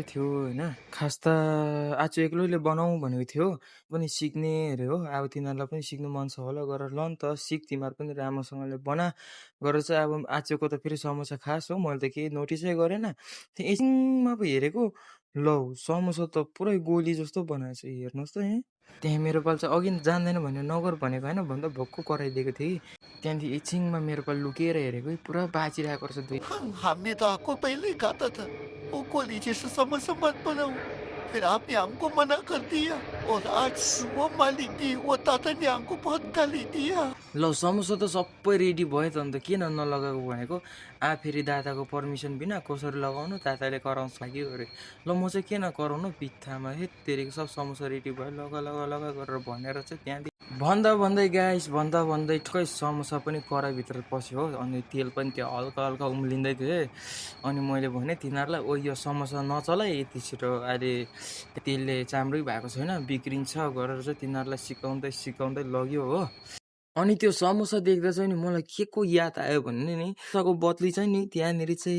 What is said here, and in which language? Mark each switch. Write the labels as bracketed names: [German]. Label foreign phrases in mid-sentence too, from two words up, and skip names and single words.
[Nepali] थियो होइन खास त आज एक्लैले बनाऊ भनेको थियो पनि सिक्ने अरे हो अब तिनीहरूलाई पनि सिक्नु मन छ होला गरेर ल नि त सिक तिमीहरू पनि राम्रोसँगले बना गरेर चाहिँ अब आजको त फेरि समोसा खास हो मैले त केही नोटिसै गरेन त्यो एकछिनमा पो हेरेको लौ समोसा त पुरै गोली जस्तो बनाएछ हेर्नुहोस् त यहाँ त्यहाँ मेरो पाल चाहिँ अघि जान्दैन भनेर नगर भनेको होइन भन्दा भक्कु कराइदिएको थिएँ कि त्यहाँदेखि एकछिनमा मेरो पाल लुकेर हेरेको पुरा बाँचिरहेको रहेछ दुई [Hindi] हमने तो आपको पहले ही कहा था वो गोली जैसा समोसा मत बनाओ फिर आपने हमको मना कर दिया और आज वो मालिक ने वो दादा ने हमको बहुत गाली दिया [Nepali] ल समोसा त सबै रेडी भयो त अन्त किन नलगाएको भनेको फेरि दादाको पर्मिसन बिना कसरी लगाउनु दादाले कराउँछ लाग्यो अरे ल म चाहिँ किन कराउनु बित्थामा हे तेरेको सब समोसा रेडी भयो लगा लगा लगा गरेर भनेर चाहिँ त्यहाँदेखि भन्दा भन्दै गाइस भन्दा भन्दै ठुकै समोसा पनि कराईभित्र पस्यो हो अनि तेल पनि त्यो हल्का हल्का उम्लिँदै थियो अनि मैले भने तिनीहरूलाई ओ यो समोसा नचला यति छिटो अहिले तेलले चाम्रै भएको छैन बिग्रिन्छ गरेर चाहिँ तिनीहरूलाई सिकाउँदै सिकाउँदै लग्यो हो अनि त्यो समोसा देख्दा चाहिँ नि मलाई के को याद आयो भने नि समोसाको बदली चाहिँ नि त्यहाँनिर